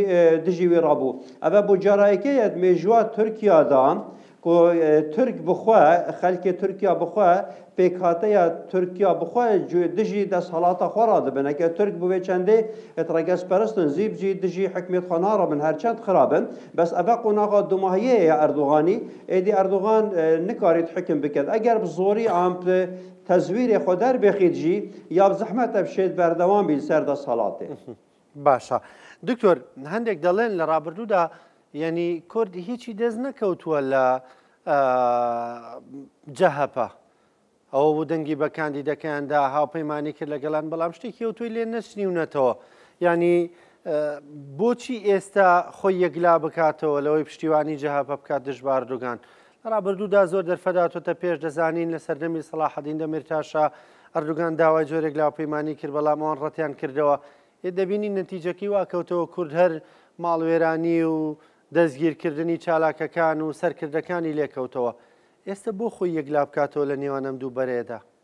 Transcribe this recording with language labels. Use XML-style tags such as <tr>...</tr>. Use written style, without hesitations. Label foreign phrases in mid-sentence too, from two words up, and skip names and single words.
<ku>dijî wê rabû ev bu carayekê ye mêjûa Tirkiya da ku Türk bixwe xelkê Tirkiya bixwe pêkhateya Tirkiya bixwe dijî desthalata xwe radibin eke Türk bi vê çendê etregesperestin zîb jî dijî hikmêt xwe narabin herçend xirabin bes ev qonaxa dumahiyê ye Erdoganî êdî Erdogan nikarît hikim biket eger bi zorî am tezwîrê xwe derbixît jî ya bi zehmet ev şêt berdewam bî ser desthalatê</ku> <ckb>باشە دکتۆر هەندێک دەڵێن لە ڕابردوودا یعنی کوردی هیچی دەست نەکەوتووە لە جەهەپە ئەوە بوو دەنگی بە کاندیدەکەیاندا هاوپەیمانی کرد لەگەڵان بەڵام شتێکی ئەوتوی لێ نەچنیونەتەوە ینی بۆچی ئێستا خۆی یەکلا بکاتەوە لەوەی پشتیوانی جەهەپە بکات دژ بە ئەردوغان لە ڕابردوودا زۆر دەرفەداتۆتە پێش دەزانین لە سەردەمی سەلاحەدین دەمیرتاشا ئەردوغان داوای جۆرێک لاوپەیمانی کرد بەڵام ئەوان ڕەتیان کردەوە دەبینی نەتیجەکەی واکەوتەوە کورد هەر ماڵوێرانی و دەستگیرکردنی چالاکەکان و سەرکردەکانی لێکەوتەوە ئێستا بۆ خۆی یەکلا بکاتەوە لە نێوانم دوو بەرێدا</ckb>